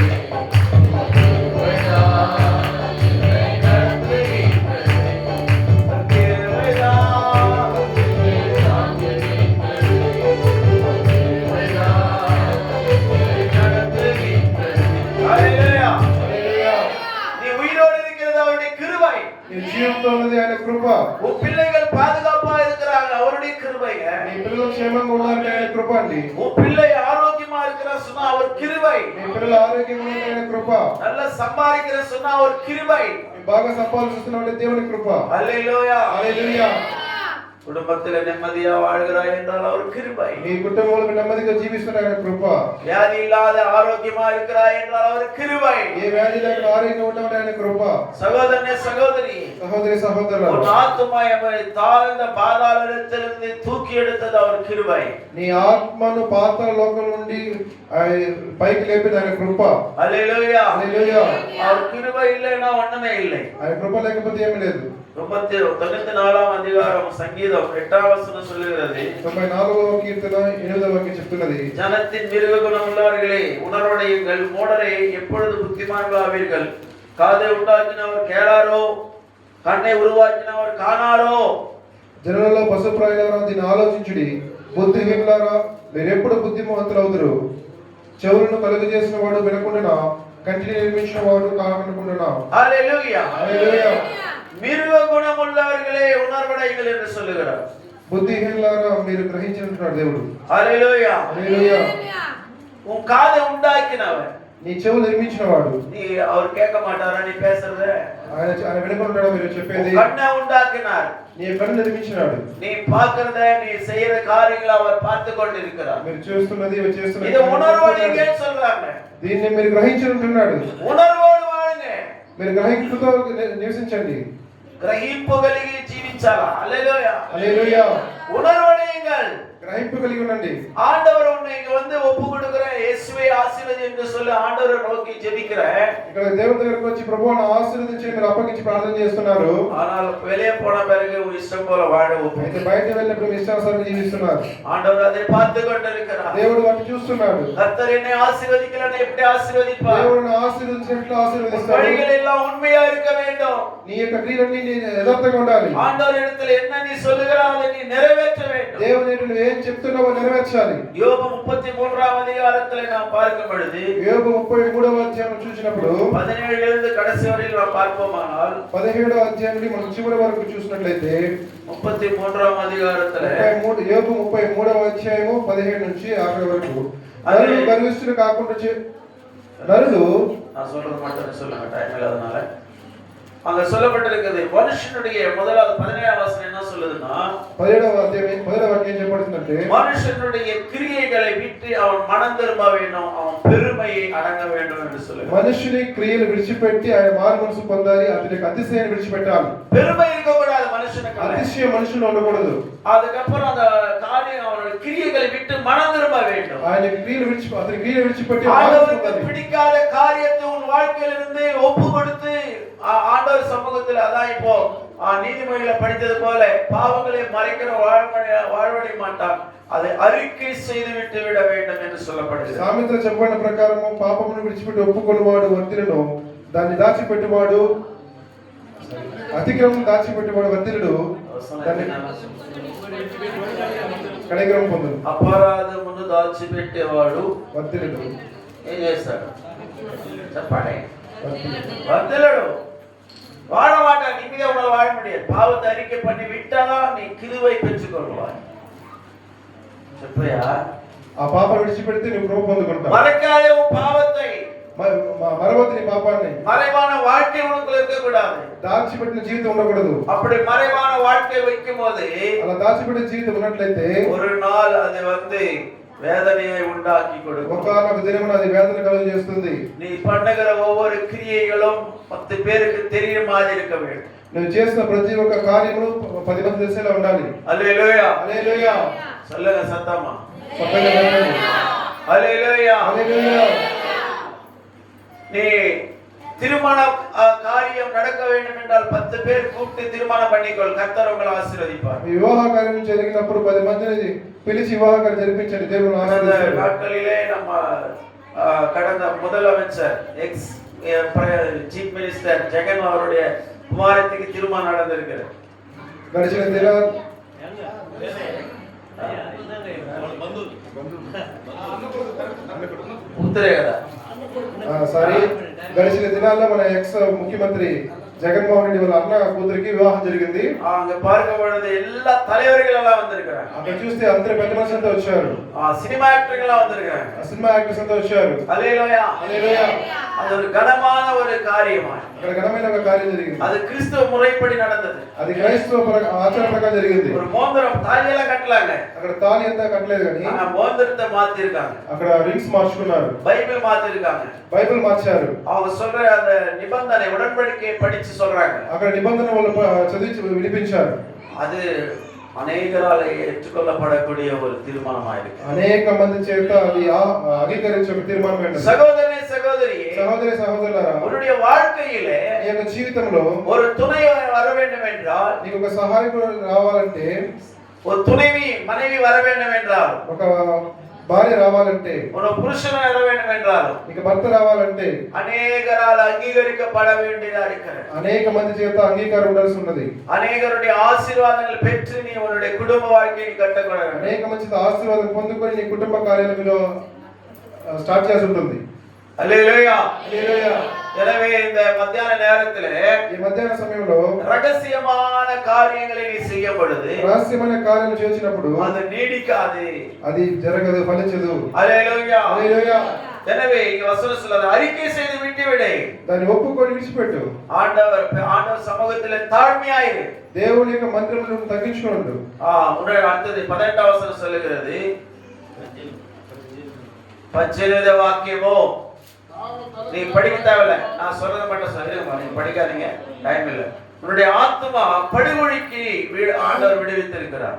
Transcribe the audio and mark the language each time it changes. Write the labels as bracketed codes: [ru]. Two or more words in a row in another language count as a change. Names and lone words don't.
[ta] உங்க கிருபைதான் என்னை நடத்துகின்றது. கிருபைதான் என்னை தாங்குகின்றது. கிருபைதான் என்னை நடத்துகின்றது. ஹல்லேலூயா. நீ உயிரோடு இருக்கிறது அவருடைய கிருபை. [te] నీ జీవితంలో ఉన్నది ఆయన కృప. [ta] உன் பிள்ளைகள் பாதுகாப்பா இருக்கிறாங்க, அவருடைய கிருபைங்க. [te] నీ పిల్లలు క్షేమంగా ఉన్నారంటే ఆయన కృప అండి. [ta] உன் பிள்ளை ஆரோக்கியமா இருக்கிற சொன்னா அவர் கிருபை. [te] నీ పిల్లలు ఆరోగ్యంగా ఉన్నారంటే ఆయన కృప. [ta] நல்ல சம்பாதிக்கிற சொன்னா அவர் கிருபை. [te] నీ బాగా సంపాదిస్తున్నావంటే దేవుని కృప. హల్లెలూయా. హల్లెలూయా. [ta] குடும்பத்துல நிம்மதியா வாழ்கிறாய் என்றால் அவர் கிருபை. [te] నీ కుటుంబంలో నెమ్మదిగా జీవిస్తున్న ఆయన కృప. [ta] வியாதி இல்லாத ஆரோக்கியமா இருக்கிறாய் என்றால் அவர் கிருபை. [te] ఏ వ్యాధి లేకుండా ఆరోగ్యంగా ఉండమంటే ఆయన కృప. [ta] சகோதரனே சகோதரி, [te] సహోదరి సహోదరులు, [ta] உன் ஆத்துமாவை தாழ்ந்த பாதாளத்திலிருந்து தூக்கி எடுத்தது அவர் கிருபை. [te] నీ ఆత్మను పాతాళ లోకం నుండి పైకి లేపేది ఆయన కృప. హల్లెలూయా. హల్లెలూయా. [ta] அவர் கிருபை இல்லைன்னா ஒண்ணுமே இல்லை. [te] ఆయన కృప లేకపోతే ఏమీ లేదు. 94వ அதிகாரம் సంగీతం 8వ వచనం சொல்லுகிறது. 94వ కీర్తన 8వ వాక్యం చెప్తున్నది. [ta] ஜனத்தின் மிருக குணம் உள்ளவர்களே உணர்வடையுங்கள், மூடரே எப்பொழுது புத்திமான்களாவீர்கள். காதை உண்டாக்கினவர் கேளாரோ, கண்ணை உருவாக்கினவர் కానారో. [te] జనులలో పశుప్రాయులారా దీన్ని ఆలోచించుడి. బుద్ధిహీనులారా మీరెప్పుడు బుద్ధిమంతులు అవుదురు. చెవులను కలుగజేసిన వాడు వినకుండా, కంటిని నిర్మించిన వాడు కాకుండా. హల్లెలూయా. హల్లెలూయా. [ta] மிருக குணம் உள்ளவர்களே உணர்வடையுங்கள் என்று சொல்லுகிறார். [te] బుద్ధిహీనులారా మీరు గ్రహించినట్టున్నాడు దేవుడు. హల్లెలూయా. హల్లెలూయా. [ta] உன் காதை உண்டாக்கினவர், [te] నీ చెవులు నిర్మించిన వాడు. [ta] நீ அவர் கேட்க மாட்டாரா நீ பேசுறத? [te] ఆయన వినకుంటాడా మీరు చెప్పేది? [ta] கண்ணை உண்டாக்கினார், [te] నీ కన్ను నిర్మించినాడు. [ta] நீ பார்க்கிறத நீ செய்யற காரியங்களை அவர் பார்த்து கொண்டிருக்கிறார். [te] మీరు చేస్తున్నది ఇవి చేస్తున్నది. [ta] இது உணர்வடைங்கன்னு சொல்றாங்க. [te] దీన్ని మీరు గ్రహించుంటున్నాడు. [ta] உணர்வோடு வாழுங்க. [te] మీరు గ్రహింపుతో నివసించండి. గ్రహింపు కలిగి జీవించాలా. హల్లెలూయా. హల్లెలూయా. [ta] ఉణర్వடையுங்கள். [te] గ్రహింపు కలిగి ఉండండి. [ta] ஆண்டவர் உன்னை இங்க வந்து ஒப்பு கொடுக்கிறேன், இயேசுவே ஆசீர்வதி என்று சொல்லி ஆண்டவரை நோக்கி ஜெபிக்கிறேன். [te] ఇక్కడ దేవుని దగ్గరికి వచ్చి ప్రభువును ఆశీర్వదించి మీరు అప్పగించి ప్రార్థన చేస్తున్నారు. [ta] ஆனால் வெளியே போன பிறகு உன் இஷ்டம் போல வாழ ஒப்பு. [te] అయితే బయట వెళ్ళినప్పుడు మీ ఇష్టానుసారం జీవిస్తున్నారు. [ta] ஆண்டவர் அதை பார்த்து கொண்டிருக்கிறார். [te] దేవుడు వాటిని చూస్తున్నాడు. [ta] கர்த்தர் என்னை ஆசீர்வதிக்கலனா எப்படி ஆசீர்வதிப்பார்? [te] దేవుడిని ఆశీర్వదించినట్లు ఆశీర్వదిస్తాడు. [ta] வழிகள் எல்லாம் உண்மையா இருக்க வேண்டும். [te] నీ యొక్క క్రియలన్నీ యథార్థంగా ఉండాలి. [ta] ஆண்டவர் இடத்துல என்ன நீ சொல்லுகிறாய் அதை நீ நிறைவேற்ற வேண்டும். [te] దేవుని నువ్వు ఏం చెప్తున్నావో నెరవేర్చాలి. [ta] యోబు 33వ அதிகாரத்திலே நாம் பார்க்கும் பொழுது, [te] యోబు 33వ అధ్యాయం చూసినప్పుడు [ta] 17 இருந்து கடைசி வரையில் நாம் பார்ப்போமானால் [te] 17వ అధ్యాయం నుండి మనం చివరి వరకు చూసినట్లయితే [ta] 33వ அதிகாரத்திலே [te] యోబు 33వ అధ్యాయము 17 నుంచి 50 వరకు, గర్విష్ఠులు కాకుండా నరులు [ta] நான் சொல்றது மட்டும் சொல்லுங்க, டைம் இல்லாதனால. அங்க சொல்லப்பட்டிருக்கிறது மனுஷனுடைய முதலாவது 17ஆம் வசனம் என்ன சொல்லுதுன்னா, [te] 17వ అధ్యాయం 17వ వాక్యం ఏం చెప్పబడుతుందంటే, [ta] மனுஷனுடைய கிரியைகளை விட்டு அவன் மனம் திரும்ப வேண்டும், அவன் பெருமையை அடங்க வேண்டும் என்று சொல்லுது. [te] మనుషుని క్రియలు విడిచిపెట్టి ఆయన మారు మనసు పొందాలి, అతని అతిశయాన్ని విడిచిపెట్టాలి. [ta] பெருமை இருக்க கூடாது மனுஷனுக்கு, [te] అతిశయం మనుషుల్లో ఉండకూడదు. [ta] அதுக்கப்புறம் அந்த காரியம் அவனுடைய கிரியைகளை விட்டு மனம் திரும்ப வேண்டும். [te] ఆయన క్రియలు అతని క్రియలు విడిచిపెట్టి [ta] ஆண்டவருக்கு பிடிக்காத காரியத்தை உன் வாழ்க்கையிலிருந்து ஒப்பு கொடுத்து ஆண்டவர் சமூகத்தில், அதான் இப்போ நீதிமொழியில படித்தது போல பாவங்களை மறைக்கிற வாழ்வடைய மாட்டான், அதை அறிக்கை செய்து விட்டு விட வேண்டும் என்று சொல்லப்படுகிறது. [te] సామెతలు చెప్పబడిన ప్రకారము పాపమును విడిచిపెట్టి ఒప్పుకొనివాడు వర్ధిల్లును, దాన్ని దాచిపెట్టువాడు అతిక్రమం దాచిపెట్టువాడు వర్ధిల్లుడు, దాన్ని కనికరం పొందును. అపరాధమును దాచిపెట్టేవాడు వర్ధిల్లుడు ఏం చేస్తాడు చెప్పండి? వర్ధిల్లుడు. [ta] வாழ மாட்டான், நிம்மதியா உன்னால வாழ முடியாது. பாவத்தை அறிக்கை பண்ணி விட்டாதான் நீ கிருபை பெற்றுக்கொள்வாய். [te] చెప్పయా? ఆ పాపను విడిచిపెడితే నువ్వు కృప పొందుకుంటావు. [ta] மறைக்காதே உன் பாவத்தை, [te] మరవద్దు నీ పాపాన్ని. [ta] மறைவான வாழ்க்கை உனக்குள்ள இருக்க கூடாது. [te] దాచిపెట్టిన జీవితం ఉండకూడదు. [ta] அப்படி மறைவான வாழ்க்கை வைக்கும்போது, [te] అలా దాచిపెట్టిన జీవితం ఉన్నట్లయితే [ta] ஒரு நாள் அது வேதனையை உண்டாக்கி கொடுக்கும். [te] ఒకానొక దినమున అది వేదన కలుగజేస్తుంది. [ta] நீ பண்ணுகிற ஒவ்வொரு கிரியைகளும் 10 பேருக்கு தெரியும் மாதிரி இருக்க வேண்டும். [te] నువ్వు చేసిన ప్రతి ఒక్క కార్యములు 10 మంది తెలిసేలా ఉండాలి. హల్లెలూయా, హల్లెలూయా. [ta] சொல்லுங்க சத்தமா, [te] హల్లెలూయా, [ta] ஹல்லேலூயா. [te] హల్లెలూయా. [ta] நீ திருமண காரியம் நடக்க வேண்டும் என்றால் 10 பேர் கூப்பிட்டு திருமணம் பண்ணிக்கொள், கர்த்தர் உங்களை ஆசீர்வதிப்பார். [te] వివాహ కార్యం జరిగినప్పుడు 10 మందిని పిలిచి వివాహ కార్యం జరిపించండి, దేవుడు ఆశీర్వదిస్తాడు. [ta] நாட்களிலே நம்ம கடந்த முதலமைச்சர் எக்ஸ் [en] chief minister [ta] జగన్ அவருடைய குமாரத்துக்கு திருமணம் நடந்திருக்கிறது. [te] గడిచిన దినాలు ఉత్తరే కదా సారీ గడిచిన దినాల్లో మన ఎక్స్ ముఖ్యమంత్రి జగన్మోహన్ రెడ్డి వాళ్ళ అన్న కూతురికి వివాహం జరిగింది. [ta] அங்க பார்க்கப்படுறது எல்லா தலைவர்கள் எல்லாம் வந்திருக்காங்க. [te] అక్కడ చూస్తే అందరూ పెద్ద మనుషులంతా వచ్చారు. సినిమా యాక్టర్లు [ta] எல்லாம் வந்திருக்காங்க. [en] cinema actors [te] అంతా వచ్చారు. హల్లెలూయా, హల్లెలూయా. [ta] அது ஒரு கனமான ஒரு காரியமா, [te] అక్కడ ఘనమైన ఒక కార్యం జరిగింది. [ta] அது கிறிஸ்தவ முறைப்படி நடந்தது. [te] అది క్రైస్తవ ఆచార ప్రకారం జరిగింది. [ta] ஒரு மோதிரம் தாலியெல்லாம் கட்டலாங்க, [te] అక్కడ తాళి అంతా కట్టలేదు కానీ [ta] மோதிரத்தை மாத்தி இருக்காங்க. [te] అక్కడ రింగ్స్ మార్చుకున్నారు. [ta] பைபிள் மாத்தி இருக்காங்க. [te] బైబిల్ మార్చారు. [ta] அவங்க சொல்ற அந்த நிபந்தனை உடன்படிக்கையை படிச்சு சொல்றாங்க. [te] అక్కడ నిబంధన వాళ్ళు చదివి వినిపించారు. [ta] அது அநேகரால் ஏற்றுக்கொள்ளப்படக்கூடிய ஒரு தீர்மானமாயிருக்கு. [te] అనేక మంది చేత అది అంగీకరించే ఒక తీర్మానం ఏంటంటే, [ta] சகோதரனே சகோதரியே, [te] సహోదరి సహోదరులారా, [ta] உன்னுடைய வாழ்க்கையிலே [te] నీ యొక్క జీవితంలో [ta] ஒரு துணை வர வேண்டும் என்றால், [te] నీకు ఒక సహాయకుడు రావాలంటే, [ta] ஒரு துணைவி மனைவி வர வேண்டும் என்றால், [te] ఒక భార్య రావాలంటే, [ta] ஒரு புருஷன் வர வேண்டும் என்றால், [te] నీకు భర్త రావాలంటే [ta] அநேகரால் அங்கீகரிக்கப்பட வேண்டியதா இருக்கிறது. [te] అనేక మంది చేత అంగీకారం ఉండాల్సి ఉన్నది. [ta] அநேகருடைய ஆசీర్వాదాలు பெற்று நீ உன்னுடைய குடும்ப வாழ்க்கையை கட்டக்கூட வேண்டும். [te] అనేక మంది ఆశీర్వాదం పొందుకొని నీ కుటుంబ కార్యాలలో స్టార్ట్ చేసి ఉంటుంది. హల్లెలూయా, హల్లెలూయా. [ta] எனவே இந்த மத்தியான நேரத்திலே [te] ఈ మధ్యాహ్న సమయంలో [ta] ரகசியமான காரியங்களை நீ செய்யும் பொழுது, [te] రహస్యమైన కార్యాలు చేసినప్పుడు [ta] அது நீடிக்காது, [te] అది జరగదు, ఫలించదు. హల్లెలూయా. హల్లెలూయా. [ta] எனவே இங்க வசனம் சொல்லுது, அறிக்கை செய்து விட்டு விடு, [te] దాన్ని ఒప్పుకొని విడిచిపెట్టు. [ta] ஆண்டவர் சமூகத்திலே தாழ்மையாயிரு, [te] దేవుని యొక్క మందిరంలో తగ్గించుకోండు. [ta] முன்னாடி அடுத்தது 18ஆம் வசனம் சொல்லுகிறது, 18வது வாக்கியமோ நீ படிக்க தேவையில்ல, நான் சொல்றத மட்டும் சொல்லுங்க, நீங்க படிக்காதீங்க, டைம் இல்ல. உன்னுடைய ஆத்துமா படுகொழிக்கு ஆண்டவர் விடுவித்திருக்கிறார்.